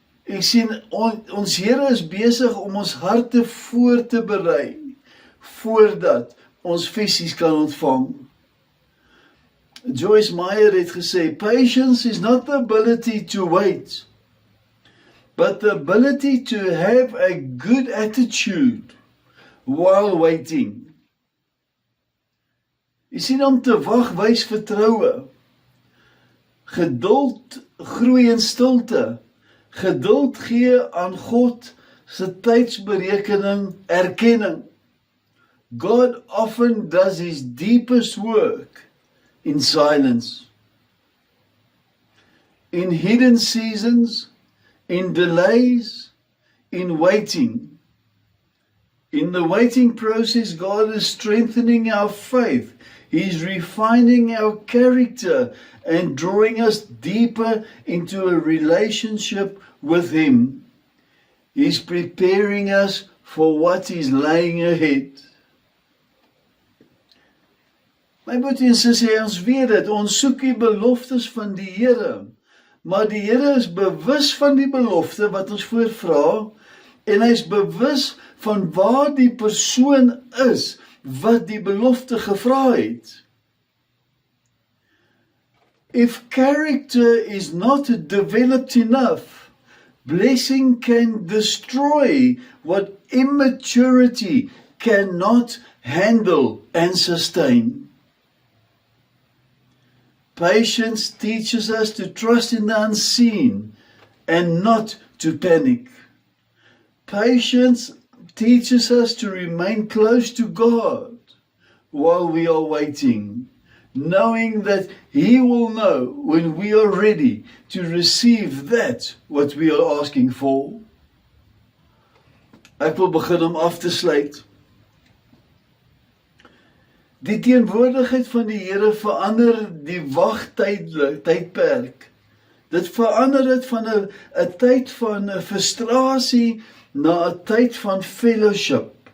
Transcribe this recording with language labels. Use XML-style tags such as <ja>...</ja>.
<af>Ek sien, ons Here is besig om ons harte voor te berei, voordat ons fisies kan ontvang.</af> <en>Joyce Meyer</en> <af>het gesê,</af> <en>patience is not the ability to wait, but the ability to have a good attitude while waiting.</en> <af>Jy sien, om te wag wys vertroue. Geduld groei in stilte. Geduld gee aan God se tydsberekening erkenning.</af> <en>God often does his deepest work in silence. In hidden seasons, in delays, in waiting. In the waiting process, God is strengthening our faith. He's refining our character and drawing us deeper into a relationship with Him. He's preparing us for what is lying ahead.</en> <af>My broer en sussie, ons weet dit, ons soek die beloftes van die Here, maar die Here is bewus van die belofte wat ons voorvra, en hy is bewus van waar die persoon is wat die belofte gevra het.</af> <en>If character is not developed enough, blessing can destroy what immaturity cannot handle and sustain. Patience teaches us to trust in the unseen and not to panic. Patience teaches us to remain close to God while we are waiting, knowing that He will know when we are ready to receive that what we are asking for.</en> <af>Ek wil begin om af te sluit. Die teenwoordigheid van die Here verander die wagtydperk. Dit verander dit van 'n tyd van frustrasie na 'n tyd van fellowship.</af>